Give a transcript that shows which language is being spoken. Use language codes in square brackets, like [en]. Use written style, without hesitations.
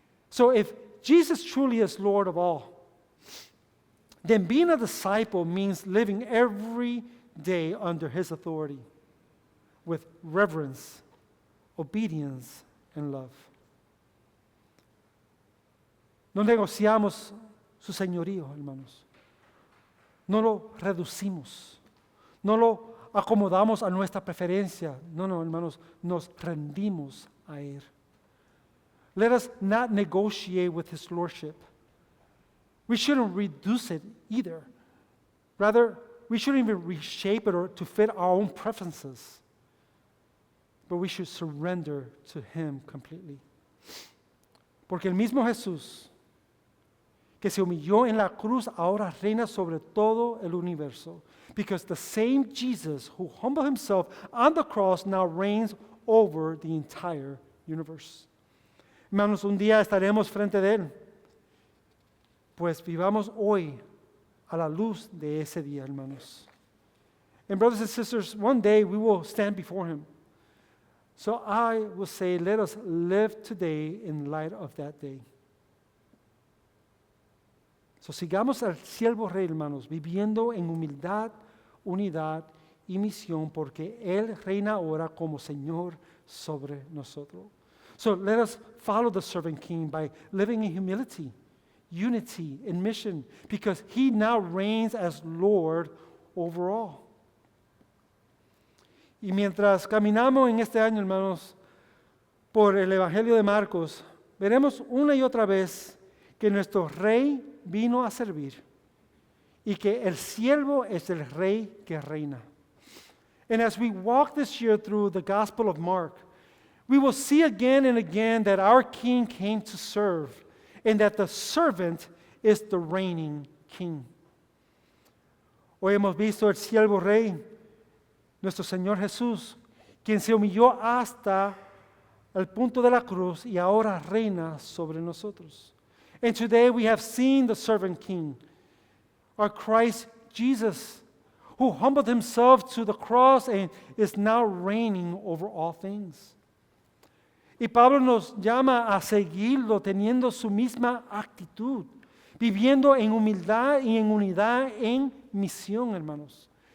[en] So if Jesus truly is Lord of all, then being a disciple means living every day under His authority with reverence, obedience, and love. [es] No negociamos su señorío, hermanos. No lo reducimos. No lo acomodamos a nuestra preferencia. No, hermanos, nos rendimos a Él. [en] Let us not negotiate with His lordship. We shouldn't reduce it either. Rather, we shouldn't even reshape it or to fit our own preferences. But we should surrender to Him completely. [es] Porque el mismo Jesús que se humilló en la cruz ahora reina sobre todo el universo. [en] Because the same Jesus who humbled Himself on the cross now reigns over the entire universe. [es] Hermanos, un día estaremos frente de Él. Pues vivamos hoy a la luz de ese día, hermanos. [en] And brothers and sisters, one day we will stand before Him. So I will say, let us live today in light of that day. [es] So sigamos al siervo rey, hermanos, viviendo en humildad, unidad y misión, porque Él reina ahora como Señor sobre nosotros. [en] So let us follow the servant king by living in humility, unity, and mission, because He now reigns as Lord over all. [es] Y mientras caminamos en este año, hermanos, por el Evangelio de Marcos, veremos una y otra vez que nuestro Rey vino a servir y que el siervo es el Rey que reina. [en] And as we walk this year through the Gospel of Mark, we will see again and again that our King came to serve and that the servant is the reigning King. [es] Hoy hemos visto el siervo Rey, nuestro Señor Jesús, quien se humilló hasta el punto de la cruz y ahora reina sobre nosotros. [en] And today we have seen the servant king, our Christ Jesus, who humbled Himself to the cross and is now reigning over all things. [es] Y Pablo nos llama a seguirlo teniendo su misma actitud, viviendo en humildad y en unidad en misión, hermanos.